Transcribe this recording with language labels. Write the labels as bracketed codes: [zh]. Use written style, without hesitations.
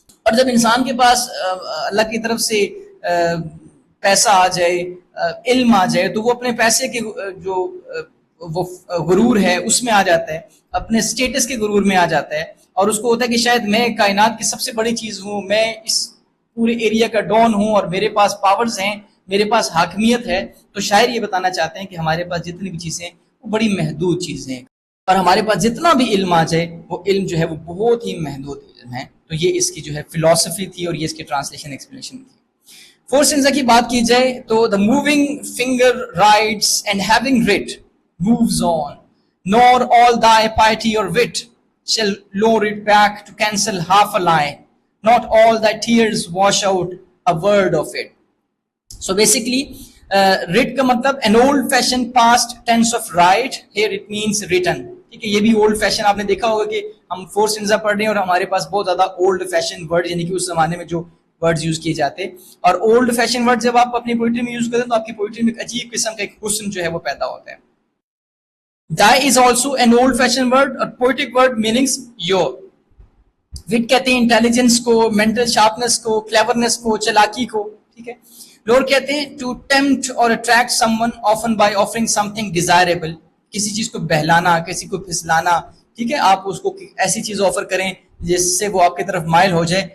[ur] اور جب انسان کے پاس اللہ کی طرف سے پیسہ آ جائے، علم آ جائے، تو وہ اپنے پیسے کے جو وہ غرور ہے اس میں آ جاتا ہے، اپنے سٹیٹس کے غرور میں آ جاتا ہے، اور اس کو ہوتا ہے کہ شاید میں کائنات کی سب سے بڑی چیز ہوں، میں اس پورے ایریا کا ڈون ہوں، اور میرے پاس پاورز ہیں، میرے پاس حاکمیت ہے. تو شاعر یہ بتانا چاہتے ہیں کہ ہمارے پاس جتنی بھی چیزیں ہیں وہ بڑی محدود چیزیں ہیں، اور ہمارے پاس جتنا بھی علم آ جائے وہ علم جو ہے وہ بہت ہی محدود علم ہے. تو یہ اس کی جو ہے فلسفی تھی، اور یہ اس کی ٹرانسلیشن ایکسپلینیشن تھی. فورتھ سٹینزا کی بات کی جائے تو [en] the moving finger writes and having writ moves on, nor all thy piety or wit shall lure it back to cancel half a line, not all thy tears wash out a word of it. So basically writ [ur] کا مطلب [en] an old fashioned past tense of write, here it means written. [ur] ٹھیک ہے، یہ بھی old fashion, آپ نے دیکھا ہوگا کہ ہم فورتھ سٹینزا پڑھ رہے ہیں اور ہمارے پاس بہت زیادہ اولڈ فیشن ورڈ، یعنی کہ اس زمانے میں جو ورڈز یوز کیے جاتے، اور اولڈ فیشن ورڈ جب آپ اپنی پوئٹری میں یوز کرتے ہیں تو آپ کی پوئٹری میں ایک عجیب قسم کا ایک حسن جو ہے وہ پیدا ہوتا ہے. [en] Die is also an old fashioned word, اور poetic word meanings your. [ur] wit کہتے ہیں انٹیلیجنس کو، مینٹل شارپنس کو، کلیورنس کو، چلاکی کو. ٹھیک ہے، لور کہتے ہیں [en] to tempt or attract someone often by offering something desirable، [ur] کسی چیز کو بہلانا، کسی کو پھسلانا. ٹھیک ہے، آپ اس کو ایسی چیز آفر کریں جس سے وہ آپ کی طرف مائل ہو جائے.